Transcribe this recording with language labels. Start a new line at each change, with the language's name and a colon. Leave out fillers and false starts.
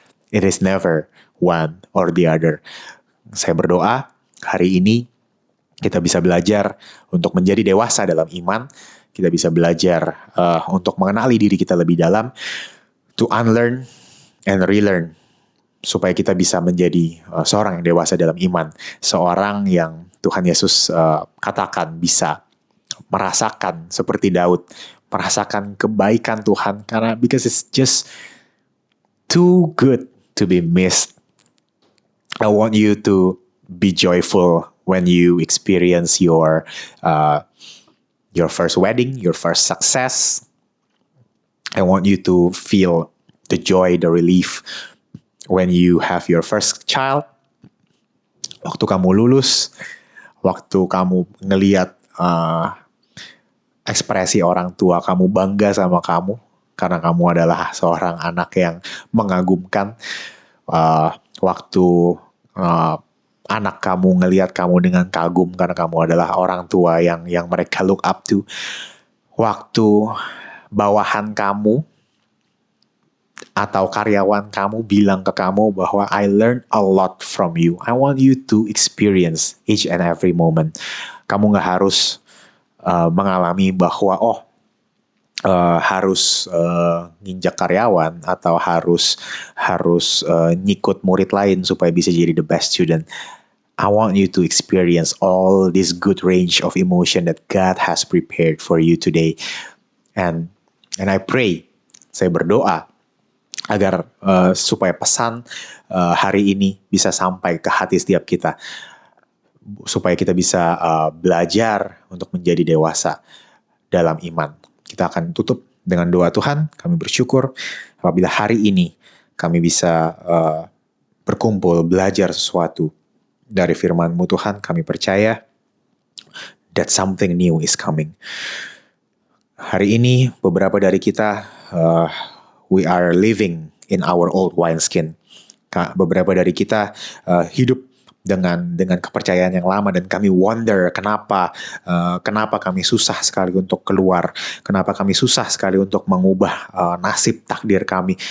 English: It is never one or the other.
Indonesian: Saya berdoa hari ini kita bisa belajar untuk menjadi dewasa dalam iman. Kita bisa belajar untuk mengenali diri kita lebih dalam,
English: to unlearn and relearn,
Indonesian: supaya kita bisa menjadi seorang yang dewasa dalam iman. Seorang yang Tuhan Yesus katakan bisa merasakan seperti Daud, merasakan kebaikan Tuhan, karena
English: because it's just too good to be missed. I want you to be joyful when you experience your first wedding, your first success. I want you to feel the joy, the relief when you have your first child.
Indonesian: Waktu kamu lulus, waktu kamu ngelihat ekspresi orang tua kamu bangga sama kamu karena kamu adalah seorang anak yang mengagumkan. Waktu anak kamu ngelihat kamu dengan kagum karena kamu adalah orang tua yang mereka
English: look up to.
Indonesian: Waktu bawahan kamu atau karyawan kamu bilang ke kamu bahwa
English: I learned a lot from you. I want you to experience each and every moment.
Indonesian: Kamu gak harus mengalami bahwa harus nginjak karyawan atau harus nyikut murid lain supaya bisa jadi
English: the best student. I want you to experience all this good range of emotion that God has prepared for you today. And I pray,
Indonesian: saya berdoa agar supaya pesan hari ini bisa sampai ke hati setiap kita, supaya kita bisa belajar untuk menjadi dewasa dalam iman. Kita akan tutup dengan doa. Tuhan, kami bersyukur apabila hari ini kami bisa berkumpul belajar sesuatu dari firman-Mu Tuhan. Kami percaya
English: that something new is coming.
Indonesian: Hari ini beberapa dari kita
English: we are living in our old wineskin.
Indonesian: Beberapa dari kita hidup dengan kepercayaan yang lama, dan kami wonder kenapa kami susah sekali untuk keluar, kenapa kami susah sekali untuk mengubah nasib takdir kami.